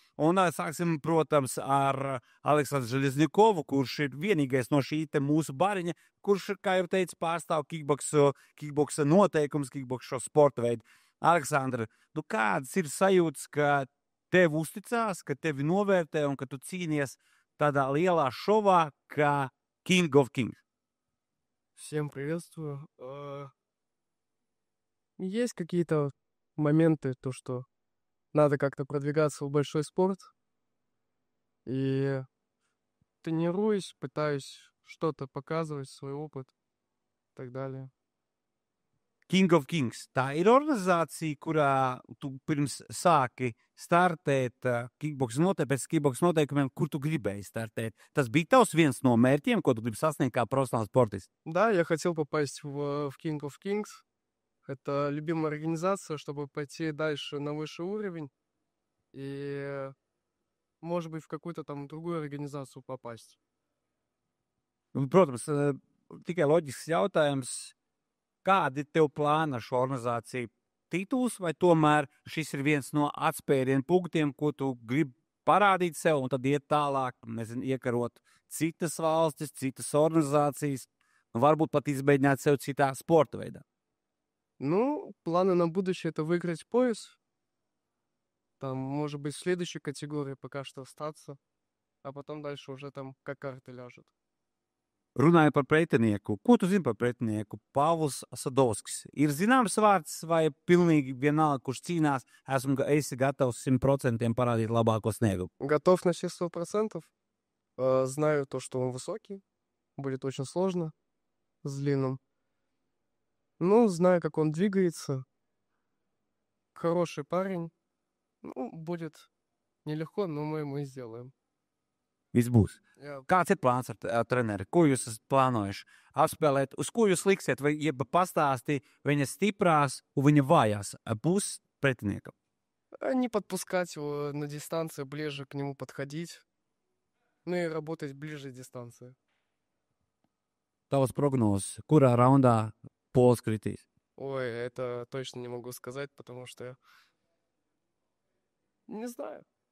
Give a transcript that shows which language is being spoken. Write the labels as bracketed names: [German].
[Latvian] Un sāksim, protams, ar Aleksandru Žeļņikovu, kurš ir vienīgais no šī te mūsu bariņa, kurš, kā jau teicu, pārstāv kickboksa noteikums, kickboksa sporta veidu. Aleksandra, kādas ir sajūtas, ka tev uzticās, ka tevi novērtē un ka tu cīnies tādā lielā šovā kā King of Kings? [Russian] Всем приветствую. Есть какие-то моменты, то, что надо как-то продвигаться в большой спорт. И тренируюсь, пытаюсь что-то показывать, свой опыт и так далее. [Latvian] King of Kings. Tā ir organizācija, kurā tu pirms sāki startēt pēc kickboks noteikumiem, kur tu gribēji startēt. Tas bija tavs viens no mērķiem, ko tu gribi sasniegt kā profesionāls sportists? [Russian] Да, я хотел попасть в King of Kings. Это любимая организация, чтобы пойти дальше на высший уровень и, может быть, в какую-то там другую организацию попасть. [Latvian] Protams, tikai loģisks jautājums. Kādi tev plāni ar šo organizāciju? Tituls vai tomēr šis ir viens no atspērienu punktiem, ko tu gribi parādīt sev un tad iet tālāk, nezinu, iekarot citas valstis, citas organizācijas, varbūt pat izmēģināt sev citā sporta veidā? [Russian] Ну, планы на будущее — это выиграть пояс. Там, может быть, в следующей категории пока что остаться, а потом дальше уже там как карты ляжут. [Latvian] Runājot par pretinieku, ko tu zini par pretinieku? Pāvils Sadovskis. Ir zināms vārds vai pilnīgi vienalga, kurš cīnās, esi gatavs 100% парадить labāko sniegumu? [Russian] Готов на все 100%. Знаю то, что он высокий. Будет очень сложно с длинным. Ну, знаю, как он двигается. Хороший парень. Ну, будет нелегко, но мы ему и сделаем. [Latvian] Viss būs. Jā. Kāds ir plāns ar treneri? Ko jūs esat plānojuši apspēlēt? Uz ko jūs liksiet? Vai pastāstī viņa stiprās un viņa vājās puses pretiniekam? [Russian] Не подпускать его на дистанцию, ближе к нему подходить. Ну и работать ближе дистанции. [Latvian] Tavas prognozes, kurā raundā Pols kritīs? [Russian] Ой, это точно не могу сказать, потому что не знаю.